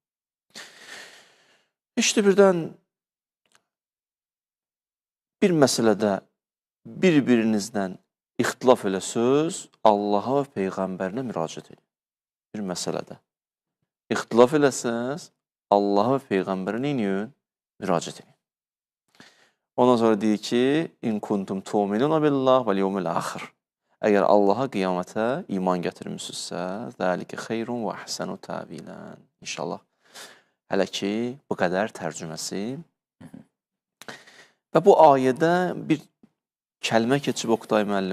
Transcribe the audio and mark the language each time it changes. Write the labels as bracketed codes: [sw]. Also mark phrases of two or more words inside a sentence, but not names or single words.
[az] İşte birdən bir məsələdə bir-birinizdən ixtilaf elə söz Allaha və Peyğəmbərinə müraciət edin. Bir məsələdə ixtilaf eləsəz Allaha və Peyğəmbərinə müraciət edin. Ondan sonra deyir ki, [ar] إن كنتم تؤمنون بالله واليوم الآخر. [az] Əgər Allaha qiyamətə iman gətirmişsinizsə, [ar] ذلك خير وأحسن تأويلا. [az] İnşallah. Hələ ki, bu qədər tərcüməsi Və bu ayədə bir kəlmə keçib Oqtay müəllim.